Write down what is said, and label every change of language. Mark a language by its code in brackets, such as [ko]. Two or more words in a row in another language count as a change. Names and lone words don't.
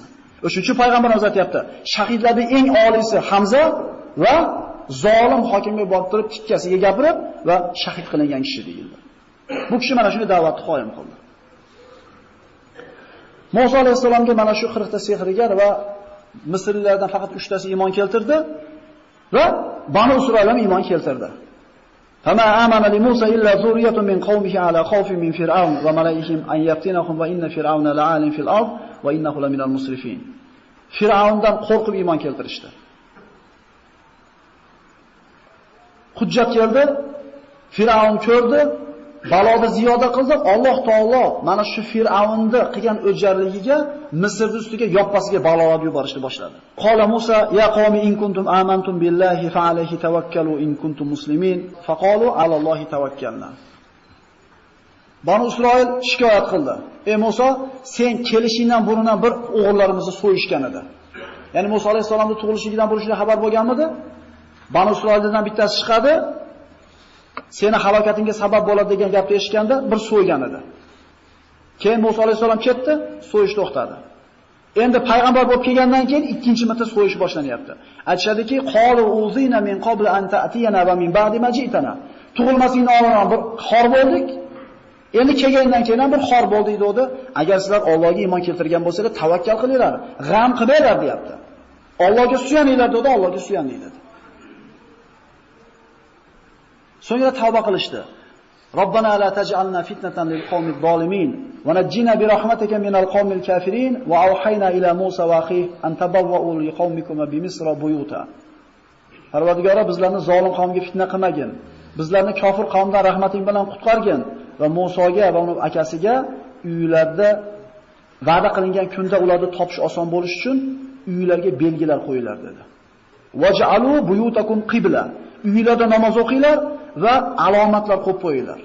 [uz] O'shuning payg'ambarimiz aytayapti, shahidlarning eng oliysi Hamza va zolim hokimga borib turib tikkasiga gapirib va shahid qilingan kishi deyildi. Bu kishi mana shuni da'vatni qoyim qildi. Musa alayhisalomga mana shu 40 ta sehrgar va Misrliklardan faqat 3 tasi iymon keltirdi va Banu Isroil ham iymon keltirdi. [ar] فما آمن لموسى إلا ذرية من قومه على خوف من فرعون وملئهم أن يفتنهم وإن فرعون لعال في الأرض وإنه لمن المسرفين. [uz] Fir'aundan qo'rqib iymon keltirishdi. Hujjat keldi, Fir'avn ko'rdi, baloni ziyoda qildi. Alloh taolo mana shu Fir'avnni qilgan o'jarligiga Misr ustiga yoppasiga balolar yuborishni boshladi. [ar] قال موسى يا قوم إن كنتم آمنتم بالله فعليه توكلوا إن كنتم مسلمين فقالوا على الله توكلنا. [uz] Banu Isroil shikoyat qildi. Ey Musa, sen kelishingdan burundan bir o'g'illarimizni so'yishgan edi. Ya'ni Musa alayhisolamning tug'ilishidan burundan xabar bo'lganmidi? Banu Isroildan bittasi chiqadi, seni halokatingga sabab bo'ladi degan gapni eshitganda bir so'ygan edi. Keyin Musa alayhisalom ketdi, so'yish to'xtadi. Endi payg'ambar bo'lib kelgandan keyin ikkinchi marta so'yish boshlanyapti. Aytishadiki, [ar] قالوا أوذينا من قبل أن تأتينا ومن بعد ما جئتنا. [uz] Tug'ilmasingdan oldin bir xor bo'ldik. Endi kelgandan keyin ham bir xor bo'ldik dedi. Agar sizlar Allohga iymon keltirgan bo'lsangiz, tavakkal qilinglar, g'am qilinglar deyapti. Allohga suyaninglar dedi, Allohga suyaninglar dedi. So'ngra tavba qilishdi. [ar] ربنا لا تجعلنا فتنة للقوم الظالمين ونجنا برحمتك من القوم الكافرين وأوحينا إلى موسى وأخيه أن تبوآ لقومكما بمصر بيوتا. [uz] Parvardigoro, bizlarni zolim qavmga fitna qilmagin. Bizlarni kofir qavmdan rahmating bilan qutqargin va Musoga va uning akasiga uylarda va'da qilingan kunda ularni topish oson bo'lish uchun uylarga belgilar qo'yinglar dedi. [ar] واجعلوا بيوتكم قبلة. [uz] Uylarda namoz o'qinglar va alomatlar qo'yib qo'yinglar.